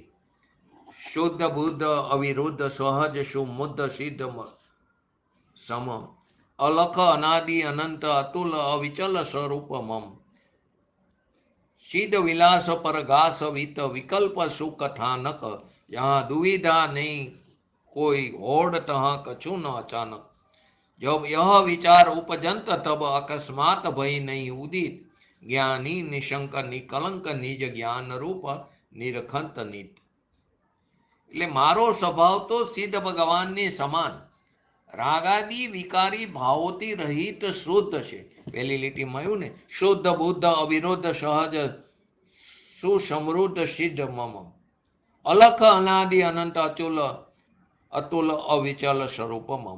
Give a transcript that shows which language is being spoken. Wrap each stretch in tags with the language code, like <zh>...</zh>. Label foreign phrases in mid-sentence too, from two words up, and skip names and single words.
<bra>शुद्ध बुद्ध अविरुद्ध सहज सुमुद्ध सिद्ध सम अलख अनादि अनंत अतुल अविचल स्वरूप मम सिद्ध विलास पर घास वित विकल्प सुकथानक यहां दुविधा नहीं कोई होड तहां कछुं न अचानक जब यह विचार उपजंत तब अकस्मात भय नहीं उदित ज्ञानी निशंक निकलंक निज ज्ञान रूप निरखंत नित.</bra> <gu>એટલે મારો સ્વભાવ તો સિદ્ધ ભગવાનની સમાન રાગાદી વિકારી ભાવોથી રહિત શુદ્ધ છે. પહેલી લીટીમાં આવ્યું ને,</gu> <bra>शुद्ध बुद्ध अविरुद्ध सहज सुसमृद्ध सिद्ध मम अलख अनादि अनंत अतुल अविचल स्वरूप मम.</bra>